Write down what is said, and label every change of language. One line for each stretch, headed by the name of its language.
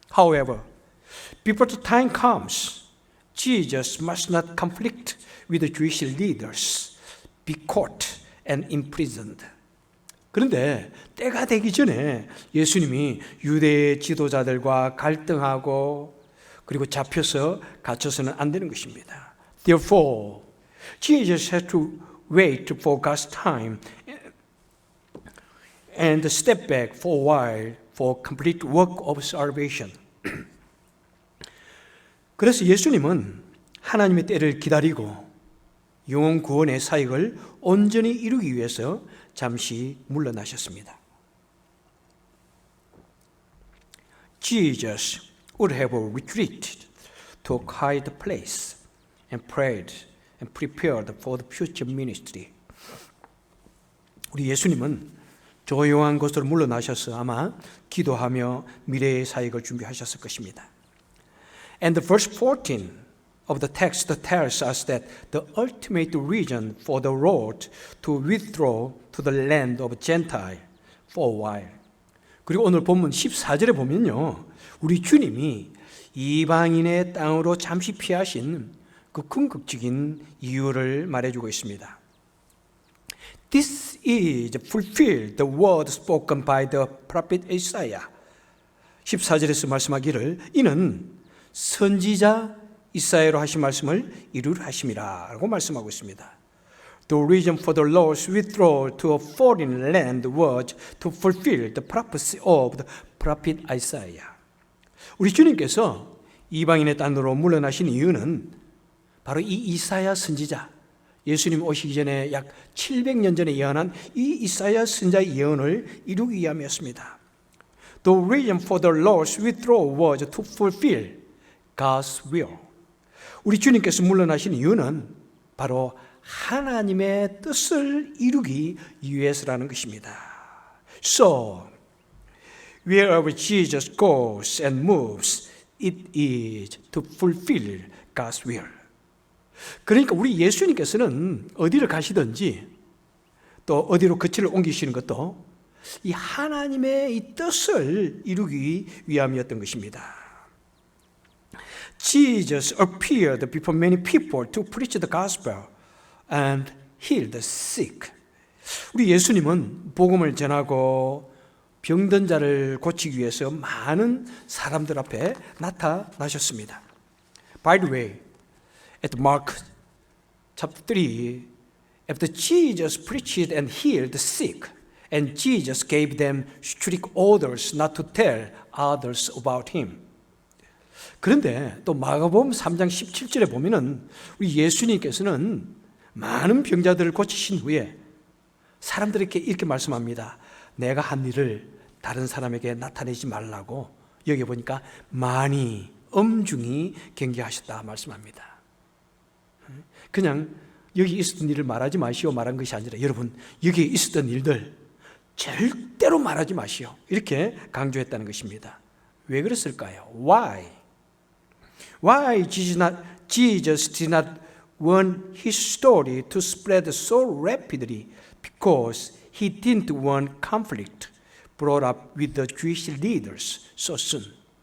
English: However, before the time comes, Jesus must not conflict with the Jewish leaders, be caught and imprisoned.
Korean: 그런데 때가 되기 전에 예수님이 유대 지도자들과 갈등하고 그리고 잡혀서 갇혀서는 안 되는 것입니다.
English: Therefore, Jesus had to wait for God's time and step back for a while for complete work of salvation.
Korean: 그래서 예수님은 하나님의 때를 기다리고 영혼 구원의 사역을 온전히 이루기 위해서 잠시 물러나셨습니다.
English: Jesus would have retreated to a quiet place and prayed and prepared for the future ministry.
Korean: 우리 예수님은 조용한 곳으로 물러나셔서 아마 기도하며 미래의 사역을 준비하셨을 것입니다.
English: And the verse 14 of the text tells us that the ultimate reason for the Lord to withdraw to the land of Gentile for a while.
Korean: 그리고 오늘 본문 14절에 보면요, 우리 주님이 이방인의 땅으로 잠시 피하신 그 궁극적인 이유를 말해주고 있습니다.
English: This is fulfilled the word spoken by the prophet Isaiah.
Korean: 14절에서 말씀하기를 이는 선지자 이사야로 하신 말씀을 이루려 하심이라 라고 말씀하고 있습니다.
English: The reason for the Lord's withdrawal to a foreign land was to fulfill the prophecy of the prophet Isaiah.
Korean: 우리 주님께서 이방인의 땅으로 물러나신 이유는 바로 이 이사야 선지자, 예수님 오시기 전에 약 700년 전에 예언한 이 이사야 선지자의 예언을 이루기 위함이었습니다.
English: The reason for the Lord's withdrawal was to fulfill God's will.
Korean: 우리 주님께서 물러나신 이유는 바로 하나님의 뜻을 이루기 위해서라는 것입니다.
English: So, wherever Jesus goes and moves, it is to fulfill God's will.
Korean: 그러니까 우리 예수님께서는 어디를 가시든지 또 어디로 거처를 옮기시는 것도 이 하나님의 이 뜻을 이루기 위함이었던 것입니다.
English: Jesus appeared before many people to preach the gospel and heal the sick.
Korean: 우리 예수님은 복음을 전하고 병든 자를 고치기 위해서 많은 사람들 앞에 나타나셨습니다.
English: By the way, at Mark chapter 3, after Jesus preached and healed the sick, and Jesus gave them strict orders not to tell others about him.
Korean: 그런데 또 마가복음 3장 17절에 보면은 우리 예수님께서는 많은 병자들을 고치신 후에 사람들에게 이렇게 말씀합니다. 내가 한 일을 다른 사람에게 나타내지 말라고 여기 보니까 많이 엄중히 경계하셨다 말씀합니다. 그냥 여기 있었던 일을 말하지 마시오 말한 것이 아니라 여러분 여기에 있었던 일들 절대로 말하지 마시오 이렇게 강조했다는 것입니다. 왜 그랬을까요?
English: Why Jesus did not want his story to spread so rapidly? Because he didn't want conflict brought up with the Jewish leaders so soon.